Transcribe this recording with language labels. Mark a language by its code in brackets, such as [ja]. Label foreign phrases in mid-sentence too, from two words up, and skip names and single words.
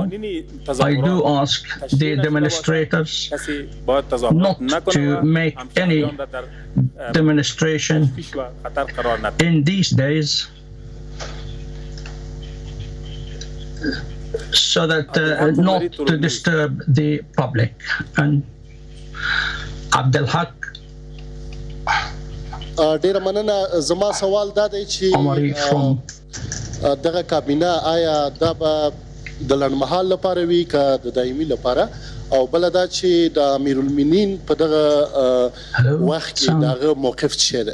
[en] I do ask the demonstrators not to make any demonstration in these days, so that not to disturb the public. And Abdul Haq [ps] ډیره مننه. زما سوال دا دی چې دغه کابینه آیا دا به د لنډمهال لپاره وي که د دایمي لپاره، او بله دا چې د امیرالمؤمنین په دغه وخت کې دغه موقف څه دی؟